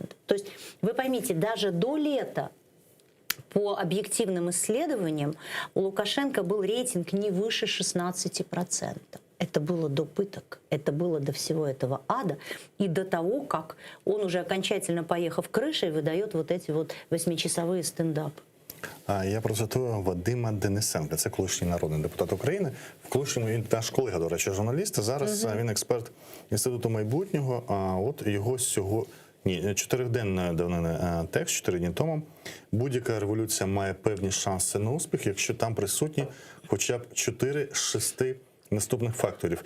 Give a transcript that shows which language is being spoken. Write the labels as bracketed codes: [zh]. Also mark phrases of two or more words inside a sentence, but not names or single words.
[ru] То есть, вы поймите, даже до лета, по объективным исследованиям, у Лукашенко был рейтинг не выше 16%. Это было до пыток, это было до всего этого ада и до того, как он уже окончательно, поехав крышей, выдает вот эти вот 8-часовые стендапы. [uk] Я процитую Вадима Денисенка, це колишній народний депутат України, в колишньому він наш колега, до речі, журналіст, зараз він експерт Інституту майбутнього, а от його чотириденної давнини текст, 4 дні тому. Будь-яка революція має певні шанси на успіх, якщо там присутні хоча б 4 з 6 наступних факторів.